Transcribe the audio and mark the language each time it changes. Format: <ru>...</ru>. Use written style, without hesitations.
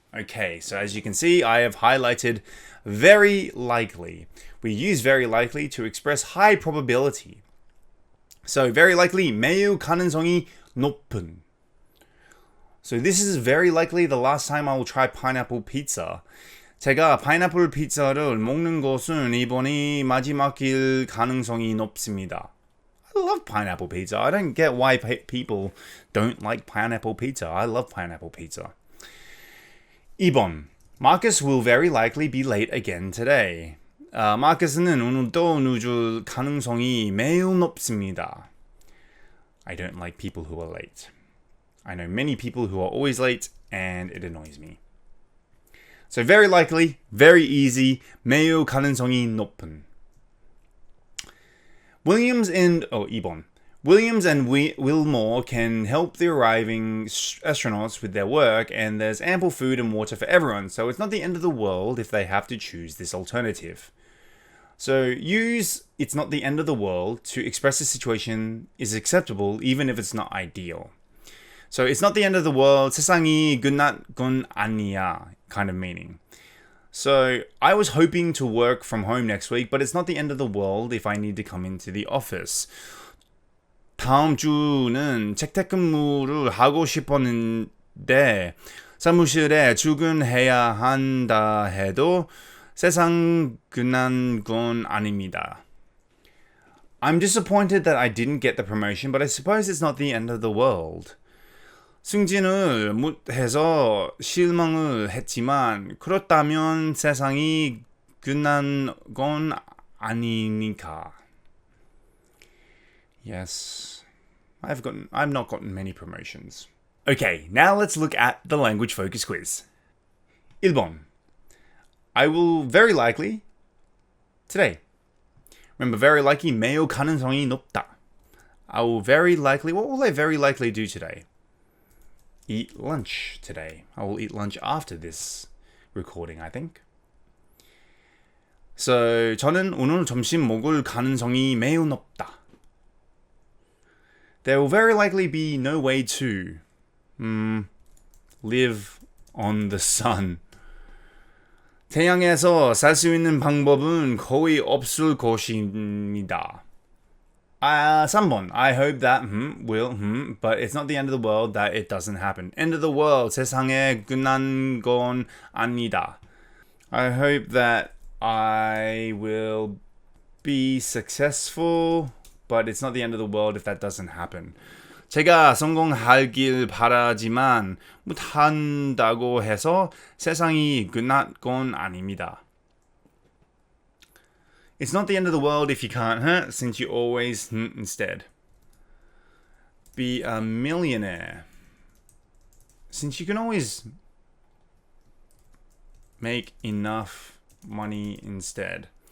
<en>Okay, so as you can see, I have highlighted very likely. We use very likely to express high probability. So very likely,</en> <ko>매우 가능성이 높은.</ko> <en>So this is very likely the last time I will try pineapple pizza.</en> <ko>제가 파인애플 피자를 먹는 것은 이번이 마지막일 가능성이 높습니다.</ko> <en>I love pineapple pizza. I don't get why people don't like pineapple pizza. I love pineapple pizza.</en> <ko>2번.</ko> <en>Marcus will very likely be late again today.</en> <ko>마커스는 오늘도 늦을 가능성이 매우 높습니다.</ko> <en>I don't like people who are late. I know many people who are always late, and it annoys me. So very likely, very easy,</en> <ko>매우 가능성이 높은. 2번.</ko> <en>Williams and Wilmore can help the arriving astronauts with their work, and there's ample food and water for everyone, so it's not the end of the world if they have to choose this alternative. So use "it's not the end of the world" to express a situation is acceptable even if it's not ideal. So it's not the end of the world,</en> <ko>세상이 끝난 건 아니야</ko> <en>kind of meaning. So I was hoping to work from home next week, but it's not the end of the world if I need to come into the office.</en> <ko>다음 주는 재택근무를 하고 싶었는데 사무실에 출근해야 한다 해도 세상 끝난 건 아닙니다.</ko> <en>I'm disappointed that I didn't get the promotion, but I suppose it's not the end of the world.</en> <ko>승진을 못해서 실망을 했지만 그렇다면 세상이 끝난 건 아니니까.</ko> <en>Yes, I've not gotten many promotions. Okay, now let's look at the language focus quiz.</en> <ko>1번.</ko> <en>I will very likely today. Remember, very likely</en> <ko>매우 가능성이 높다.</ko> <en>I will very likely, what will I very likely do today? Eat lunch today. I will eat lunch after this recording, I think.</en> <ko>So, 저는 오늘 점심 먹을 가능성이 매우 높다.</ko> <en>There will very likely be no way to live on the sun.</en> <ko>태양에서 살 수 있는 방법은 거의 없을 것입니다. 3번.</ko> <en>I hope that will, but it's not the end of the world that it doesn't happen. End of the world.</en> <ko>세상에 끝난 건 아니다.</ko> <en>I hope that I will be successful, but it's not the end of the world if that doesn't happen.</en> <ko>제가 성공하길 바라지만 못한다고 해서 세상이 끝난 건 아닙니다.</ko> <en>It's not the end of the world if you can't, since you always instead. Be a millionaire. Since you can always make enough money instead.</en>